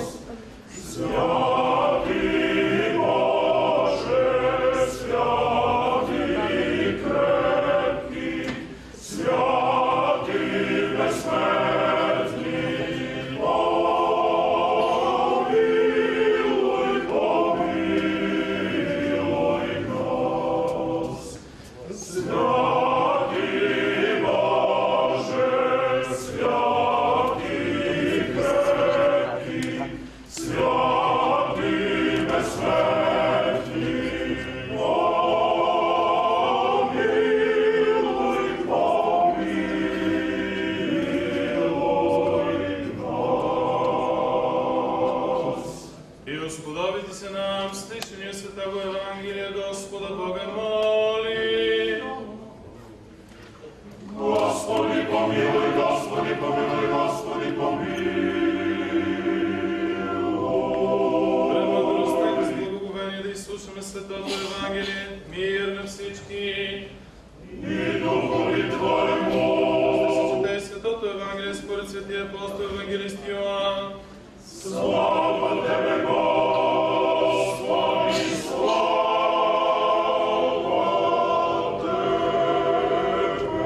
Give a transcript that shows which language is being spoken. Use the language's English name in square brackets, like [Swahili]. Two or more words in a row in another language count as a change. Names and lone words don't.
[Church Slavic] Святи Боже, святи крепки, святи безсмертни, помилуй, помилуй нас. Святи Боже, святи крепки, святи безсмертни, помилуй, помилуй нас. И Господовите се нам, слышание Святого Евангелия, Господа Бога моли. Господи, помилуй, Господи, помилуй, Господи, помилуй. [Bulgarian] Премъдростта и с благоговение да изслушаме Светото Евангелие, мир на всички. [Church Slavic] И духови Твоему. [Bulgarian] Да се чете Светото Евангелие според Светия апостол Евангелист Йоан. [Church Slavic] Слава Тебе, Господи, слава Тебе.